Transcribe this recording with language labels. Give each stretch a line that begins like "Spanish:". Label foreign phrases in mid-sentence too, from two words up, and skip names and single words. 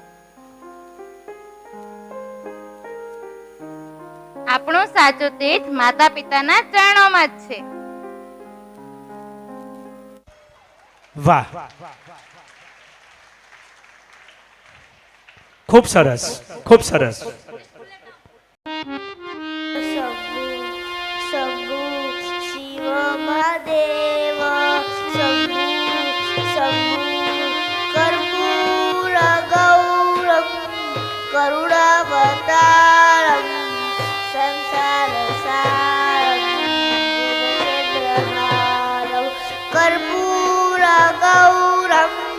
Gujarati: આપણો સાચો તીર્થ માતા પિતાના ચરણોમાં જ છે. વાહ, ખૂબ સરસ, ખૂબ સરસ.
Sanskrit: शंभु शिव महादेव शंभु शंभु कर्पूर गौरम करुणावतारम संसार सारम भुजगेन्द्रहारम कर्पूर गौरम